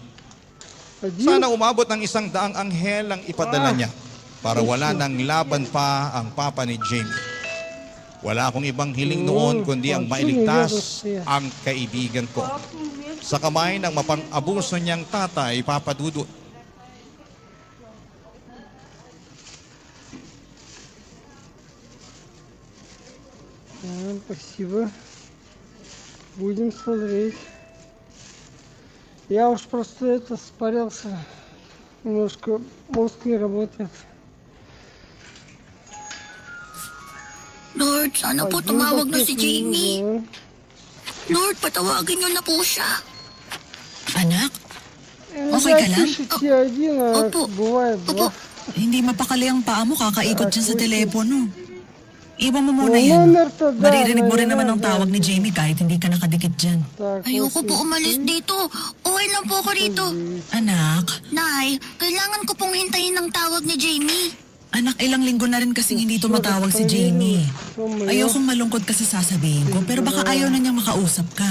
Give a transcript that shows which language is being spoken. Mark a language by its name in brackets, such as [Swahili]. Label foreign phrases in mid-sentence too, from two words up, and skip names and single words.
[Filipino] Sana umabot ng 100 anghel ang ipadala niya para wala nang laban pa ang papa ni Jamie. Wala akong ibang hiling noon kundi ang mailigtas ang kaibigan ko sa kamay ng mapang-abuso niyang tatay, Papa Dudut. [Russian] Спасибо. Будем смотреть. Я уж просто спарился. Немножко мозг не работает. [Filipino] Lord, sana po tumawag na si Jamie. Lord, patawagin niyo na po siya. Anak? Okay ka lang? [Russian] Пишите один, а [Filipino] Opo. [Russian] бывает два. [Filipino] Hindi mapakali ang paa mo, kakaikot dyan sa telepono. Iwan mo muna yan. [Russian] Номер-то да, [Filipino] Maririnig mo rin naman ang [Russian] наверное, [Filipino] tawag ni Jamie kahit hindi ka nakadikit dyan. [Russian] Так, [Filipino] Ayoko po umalis dito. Okay lang po ako rito. Anak, Nay, kailangan ko pong hintayin ng tawag ni Jamie. anak, ilang linggo na rin kasing hindi tumatawag si Jamie. Ayokong malungkot kasi sasabihin ko, pero baka ayaw na niyang makausap ka.